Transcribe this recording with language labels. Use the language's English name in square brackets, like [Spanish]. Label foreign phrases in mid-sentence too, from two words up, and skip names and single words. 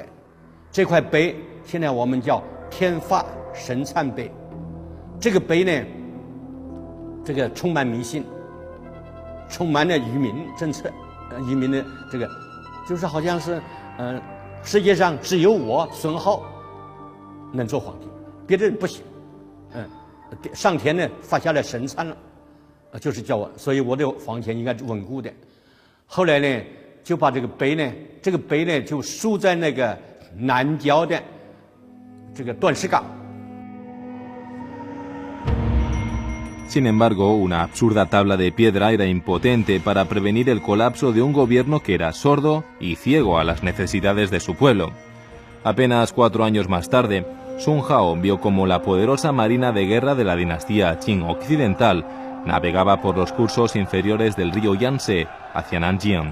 [Chinese] 这块碑现在我们叫天发神忏碑，这个碑呢，这个充满迷信，充满了愚民政策，愚民的这个，就是好像是，世界上只有我孙浩能做皇帝，别的人不行，上天呢发下了神忏了，就是叫我，所以我的皇权应该是稳固的。后来呢，就把这个碑呢就竖在那个南郊的这个断石岗。 [Spanish] Sin embargo, una absurda tabla de piedra era impotente para prevenir el colapso de un gobierno que era sordo y ciego a las necesidades de su pueblo. Apenas 4 años más tarde, Sun Hao vio como la poderosa marina de guerra de la dinastía Qing occidental navegaba por los cursos inferiores del río Yangtze hacia Nanjing.